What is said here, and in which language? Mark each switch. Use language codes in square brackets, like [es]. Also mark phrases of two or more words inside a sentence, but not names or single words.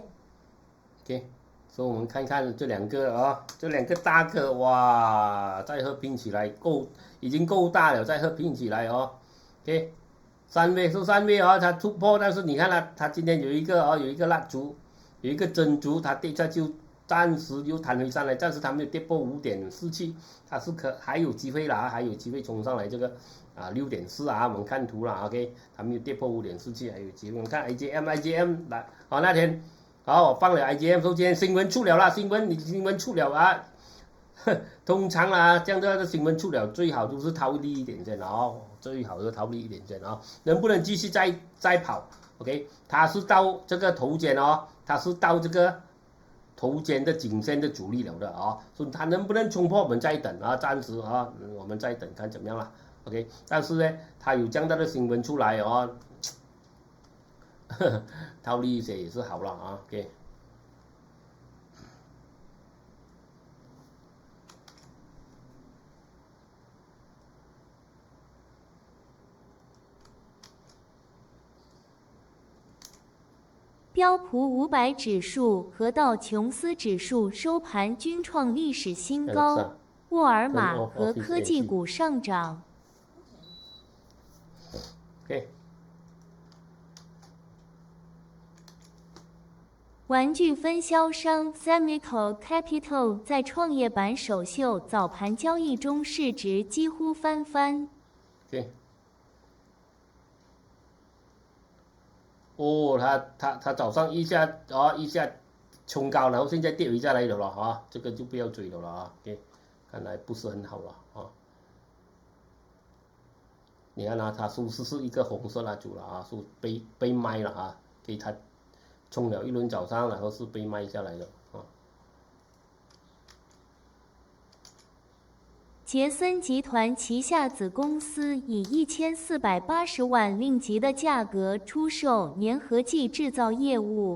[zh] 所以我們看看這兩個啊，這兩個大哥哇，再合併起來已經夠大了，再合併起來哦。3月啊，它突破，但是你看它今天有一個有一個蠟燭。有一個珍珠，它跌下就暫時又彈回上來，暫時它沒有跌破5.47，它是還有機會啦，還有機會衝上來這個6.4啊，我們看圖了 ，OK， 它沒有跌破5.47，還有機會。我們看 IJM 來，那天我放了 IJM， 說今天新聞出了啦，新聞出了啊，通常啦，這樣的新聞出了，最好就是套利一點先最好是套利一點先能不能繼續再跑 ？OK， 它是到這個頭肩它是到這個頭肩的頸線的阻力了的所以它能不能衝破我們再等暫時我們再等看怎麼樣了 ，OK， 但是呢，它有這樣的新聞出來套利一些也是好了 OK。標普500指數和道瓊斯指數收盤均創歷史新高，沃爾瑪和科技股上漲。玩具分銷商 Zamico Capital 在創業板首秀早盤交易中市值幾乎翻番。它早上一下衝高，然後現在跌回下來了這個就不要追了看來不是很好了你看它是不是一個紅色蠟燭了是被賣了給它衝了一輪早上，然後是被賣下來的傑森集團旗下子公司以1480萬令吉的價格出售粘合劑製造業務。